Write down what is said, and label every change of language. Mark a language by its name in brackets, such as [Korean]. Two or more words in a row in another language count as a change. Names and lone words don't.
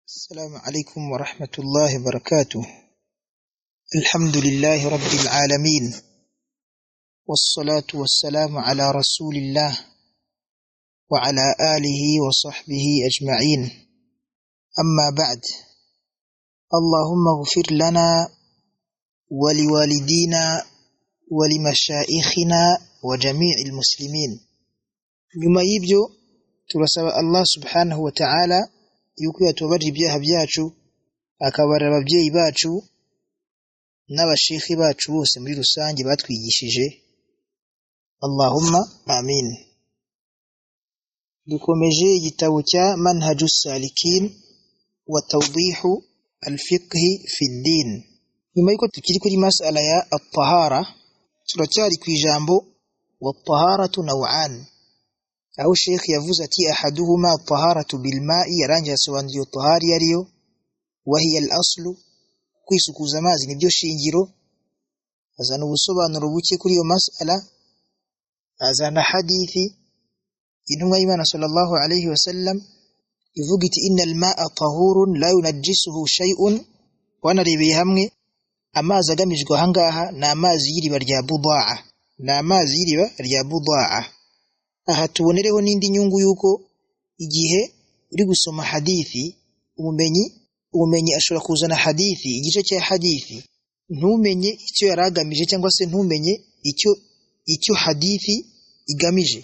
[Arabic] السلام عليكم ورحمة الله وبركاته. الحمد لله رب العالمين، والصلاة والسلام على رسول الله وعلى آله وصحبه أجمعين. أما بعد، اللهم اغفر لنا ولوالدينا ولمشائخنا وجميع المسلمين. [Kinyarwanda] nyuma y'ibyo turasaba [Arabic] الله سبحانه وتعالى [Kinyarwanda] yuko yatubabarira ibyaha byacu, akabarira ababyeyi bacu n'abashekhi bacu bose muri rusange batwigishije. [Arabic] اللهم آمين. [Kinyarwanda] Dukomeje igitabo cya Manhajus Salikin wa Tawdihu al-Fiqh fi ad-Din. Nyuma yuko tukiri kuri mas'ala ya at-tahara, turacyari ku ijambo [Arabic] والطهارة نوعان. [Kinyarwanda] aho Sheikh yavuze ati [Arabic] أحدهما الطهارة بالماء, [Kinyarwanda] yarangiye asobanura tahari yariyo [Arabic] وهي الأصل, [Kinyarwanda] kwisukuza amazi nibyo shingiro. Azana ubusobanuro buke kuri iyo mas'ala, azana hadithi intumwa y'Imana [Arabic] صلى الله عليه وسلم [Kinyarwanda] ivuga iti [Arabic] إن الماء طهور لا ينجسه شيء. [Kinyarwanda] Wanarebeye hamwe amazi agamijwe ahangaha na amazi y'iriba rya Budaa, na amazi y'iriba rya Budaa. Aha tubonereho n'indi nyungu yuko igihe uri gusoma hadithi, umumenyi ashobora kuzana hadithi, igice cya hadithi ntumenye icyo yaragamije cyangwa se ntumenye icyo hadithi igamije.